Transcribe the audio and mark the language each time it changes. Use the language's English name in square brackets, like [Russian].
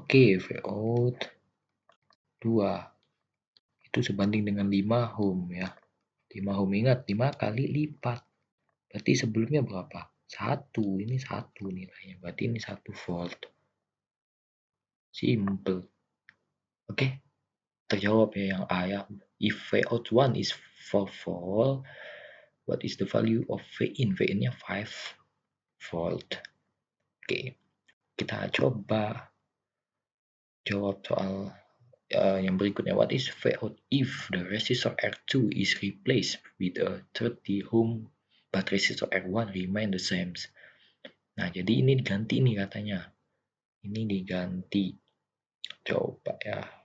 [Indonesian] Oke, Vout 2 itu sebanding dengan 5 ohm ya. 5 ohm, ingat 5 kali lipat. Berarti sebelumnya berapa? 1. Ini 1 nilainya. Berarti ini 1 volt. Simple. Oke, terjawab ya yang A ya. [English] If Vout 1 is 4 volt, what is the value of Vin? [Indonesian] Vin-nya 5 volt. Oke, kita coba jawab soal yang berikutnya. [English] What is Vout if the resistor R2 is replaced with a 30 ohm but resistor R1 remain the same? [Indonesian] Nah, jadi ini diganti nih katanya. Ini diganti. Coba ya.